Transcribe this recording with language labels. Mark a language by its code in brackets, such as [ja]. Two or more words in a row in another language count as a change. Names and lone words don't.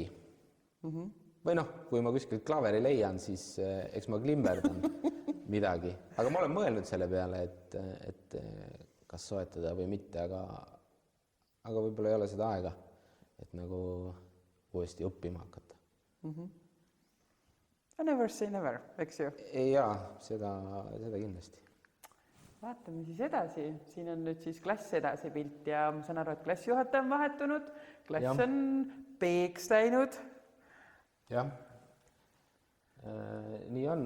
[et] Või kui ma kuskilt klaveri leian, siis eks ma klimberdan midagi. Aga ma olen mõelnud selle peale, et kas soetada või mitte, aga võib-olla ei ole seda aega, et nagu uuesti õppima hakata. [en] Never say never, [et] eks ju? Jaa, seda kindlasti. Vaatame siis edasi. Siin on nüüd siis klass edasi pilt ja ma saan aru, et klassijuhataja on vahetunud, klass on peeks läinud. Jah, nii on.